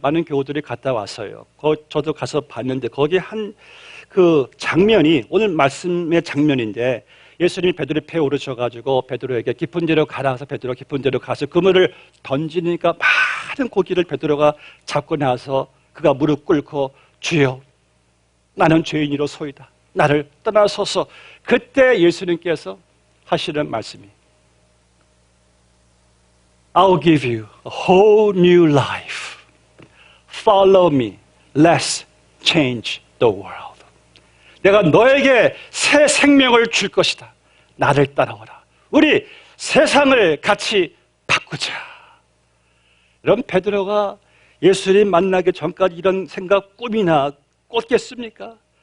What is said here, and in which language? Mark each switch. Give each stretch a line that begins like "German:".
Korean: 많은 교우들이 갔다 왔어요. 저도 가서 봤는데 거기 한 그 장면이 오늘 말씀의 장면인데 예수님이 베드로의 배에 오르셔가지고 베드로에게 깊은 데로 가라 해서 베드로 깊은 데로 가서 그물을 던지니까 많은 고기를 베드로가 잡고 나서 그가 무릎 꿇고 주여 나는 죄인이로소이다. 나를 떠나소서. 그때 예수님께서 하시는 말씀이
English: I'll give you a whole new life. Follow me. Let's change the world.
Korean: 내가 너에게 새 생명을 줄 것이다. 나를 따라오라. 우리 세상을 같이 바꾸자. 이런 베드로가 예수님 만나기 전까지 이런 생각 꿈이나 꿨겠습니까?